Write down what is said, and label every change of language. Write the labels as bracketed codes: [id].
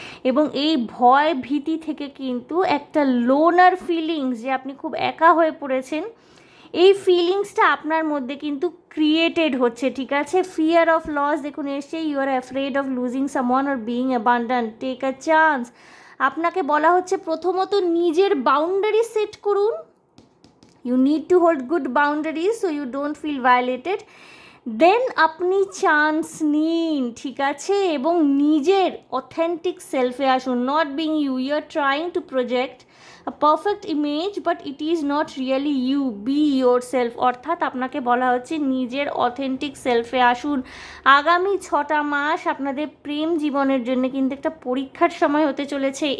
[bn] এবং এই ভয় ভীতি থেকে কিন্তু একটা লোনার ফিলিংস, যে আপনি খুব একা হয়ে পড়েছেন, এই ফিলিংসটা আপনার মধ্যে কিন্তু ক্রিয়েটেড হচ্ছে, ঠিক আছে? [en] fear of loss [bn] দেখুন এসছে, [en] You are afraid of losing someone or being abundant, take a chance. [bn] আপনাকে বলা হচ্ছে প্রথমত নিজের বাউন্ডারি সেট করুন। [en] You need to hold good boundaries so you don't feel violated. [bn] দেন আপনি চান্স নিন, ঠিক আছে? এবং নিজের অথেন্টিক সেলফে আসুন। [en] Not being you, you are trying to project a perfect image but it is not really you, be yourself. [bn] অর্থাৎ আপনাকে বলা হচ্ছে নিজের অথেন্টিক সেলফে আসুন। আগামী 6টা মাস আপনাদের প্রেম জীবনের জন্য কিন্তু একটা পরীক্ষার সময় হতে চলেছে।